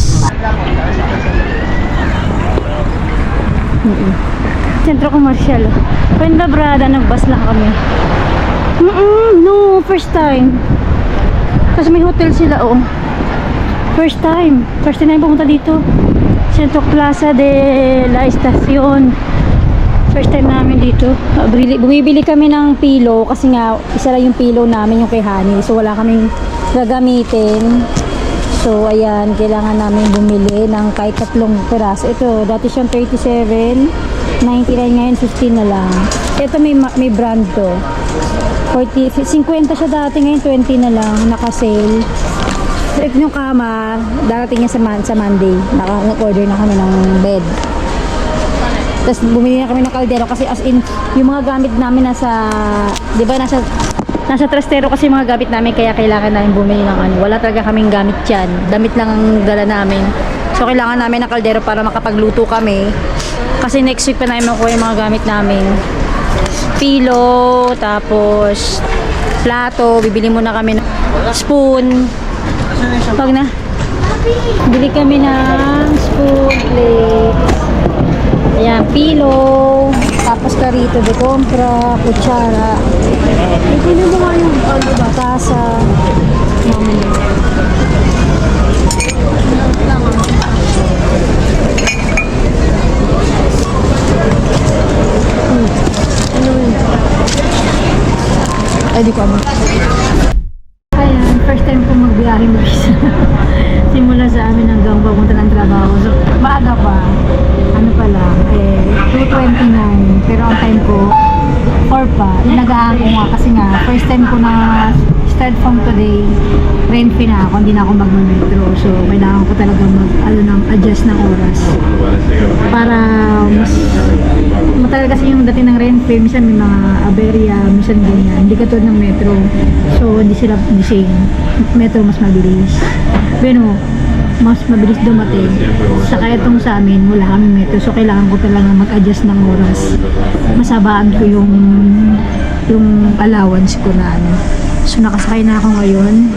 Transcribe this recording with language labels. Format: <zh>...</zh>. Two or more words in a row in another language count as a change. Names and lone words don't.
<tl>Sentro Komersyal. Fuenlabrada, nag-bus lang kami. No,</tl> <en>first time.</en> <tl>Kasi may hotel sila, oh.</tl> <en>First time</en> <tl>na yung pumunta dito. Centro Plaza de la Estacion.</tl> <en>First time</en> <tl>namin dito. Bumibili kami ng pillow kasi nga isa lang yung pillow namin, yung kay Honey. So wala kaming gagamitin. So ayan, kailangan namin bumili ng kahit 3 peraso. Ito, dati siyang 37.99, ngayon 15 na lang. Ito may brand to. 50 siya dati, ngayon 20 na lang, naka-sale. Ito yung kama, darating niya sa Monday. Nag-order na kami ng bed. Tapos bumili na kami ng kaldero kasi</tl> <en>as in,</en> <tl>yung mga gamit namin di ba nasa trastero kasi yung mga gamit namin, kaya kailangan namin bumili ng wala talaga kaming gamit dyan. Damit lang ang dala namin. So kailangan namin ng kaldero para makapagluto kami. Kasi next week pa namin makuha yung mga gamit namin. Pillow, tapos plato, bibili muna kami ng spoon. Pag na bili kami ng spoon, plates, ayan, pillow, tapos</tl> <es>karito de compra,</es> <tl>kutsara, pili mo nga yung tasa, ay di ko ama. Ayan,</tl> <en>first time</en> <tl>ko magbiyahe mag-isa. Simula sa amin hanggang papunta ng trabaho. So, maaga pa. Ano pa lang, 2:29. Pero ang time ko, 4 pa. Nag-aang ko nga kasi nga,</tl> <en>first time</en> <tl>ko na</tl> <en>start from today,</en> <tl>Renfe na ako, hindi na ako magmametro. So, kailangan ko talaga adjust ng oras. Para matagal kasi yung dating ng Renfe, minsan may mga aberya, minsan ganyan. Hindi katulad ng metro. So, hindi sila</tl> <en>the same.</en> <tl>Metro mas mabilis. Pero, mas mabilis dumating. Saka itong sa amin, wala kami metro. So, kailangan ko talaga mag-adjust ng oras. Masabaan ko yung allowance ko na So, nakasakay na ako ngayon.</tl>